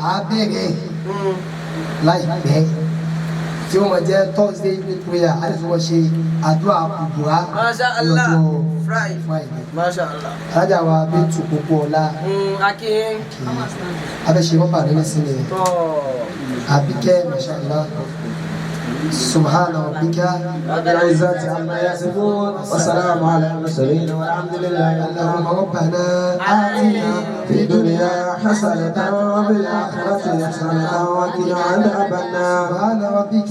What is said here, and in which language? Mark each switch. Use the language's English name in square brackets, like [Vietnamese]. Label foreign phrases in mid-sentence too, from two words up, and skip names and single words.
[Yoruba] A bẹ̀rẹ̀ láìpẹ́ tí ó máa jẹ́ [English] Thursday evening prayer [Yoruba] a lè fi wọ́n ṣe àdúrà kùbùrà [Arabic] ما شاء الله Friday. ما شاء الله. [Yoruba] Alájà wa Bíntu Pópó Ọlá. Akin. Abẹ́ṣe wọ́n bàdé ní sílẹ̀. [Arabic] Àbíkẹ́ ما شاء الله. سبحان ربك رب العزة عما يصفون وسلام على المرسلين والحمد لله. اللهم ربنا آتنا في الدنيا حسنة وفي الآخرة حسنة وقنا عذاب النار. سبحان ربك